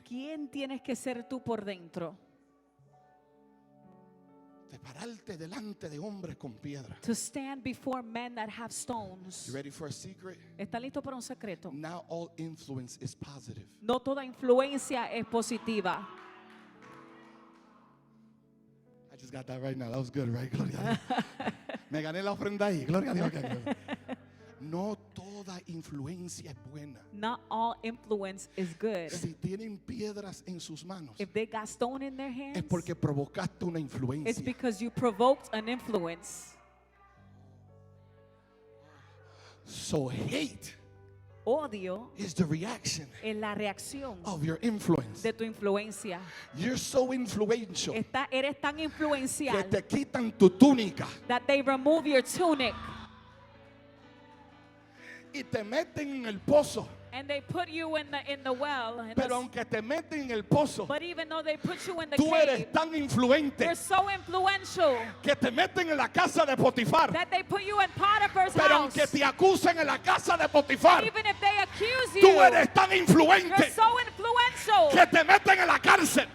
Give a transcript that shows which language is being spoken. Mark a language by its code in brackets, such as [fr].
[es] ¿Quién tienes que ser tú por dentro? De pararte delante de hombres con piedras. [en] To stand before men that have stones. You ready for a secret? [es] ¿Está listo para un secreto? [en] Now all influence is positive. [es] No toda influencia es positiva. [en] I just got that right now. That was good, right? [es] Gloria a Dios. Me gané la ofrenda ahí. Gloria a Dios. No toda influencia es buena. [en] Not all influence is good. [es] Si tienen piedras en sus manos, [en] If they got stone in their hands, [es] es porque provocaste una [en] it's [es] influencia. [en] because you provoked an influence. So hate [es] Odio [en] is the reaction [es] es la reacción [en] of your influence. [es] de tu influencia. [en] You're so influential [es] Eres tan que influencial te quitan tu túnica [en] that they remove your tunic [es] y te meten en el pozo. [en] and they put you in the well. [es] Pero aunque te meten en el pozo, [en] But even though they put you in the [es] tú eres [en] cave, [es] tan influente [en] you're so influential [es] que te meten en la casa de Potifar. [en] that they put you in Potiphar's [es] Pero [en] house. [es] aunque te acusen en la casa de Potifar, [en] Even if they accuse [es] tú [en] you, [es] eres tan [en] you're [es] influente [en] so influential [es] que te meten en la cárcel.